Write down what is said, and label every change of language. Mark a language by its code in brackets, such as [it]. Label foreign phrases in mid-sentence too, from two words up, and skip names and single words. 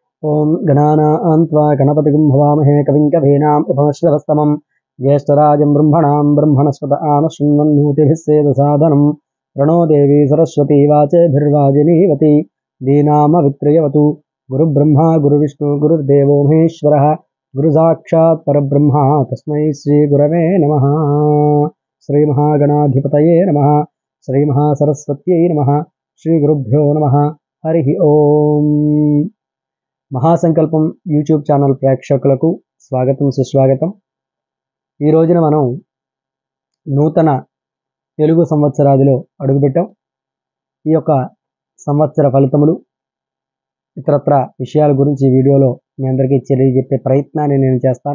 [sa] ओं गणानां त्वा गणपतिं भवामहे कविं कवीनाम् उपमश्रवस्तमं ज्येष्ठराजं ब्रह्मणां ब्रह्मणस्पत आनशृण्वन्नोतिभिः सेदसादनं प्रणो देवी सरस्वती वाचेभिर्वाजिनीवती दीनामवित्रयवतु गुरुब्रह्मा गुरुविष्णु गुरुर्देवो महेश्वरः गुरुसाक्षात् परब्रह्म तस्मै श्रीगुरवे नमः। श्रीमहागणाधिपतये नमः। श्रीमहासरस्वत्यै नमः। श्रीगुरुभ्यो नमः। हरिः ओम्। [te] మహాసంకల్పం యూట్యూబ్ ఛానల్ ప్రేక్షకులకు స్వాగతం సుస్వాగతం। ఈ రోజున మనం నూతన తెలుగు సంవత్సరాదిలో అడుగుపెట్టాం। ఈ యొక్క సంవత్సర ఫలితములు ఇతరత్ర విషయాల గురించి ఈ వీడియోలో మీ అందరికీ తెలియజెప్పే ప్రయత్నాన్ని నేను చేస్తాను।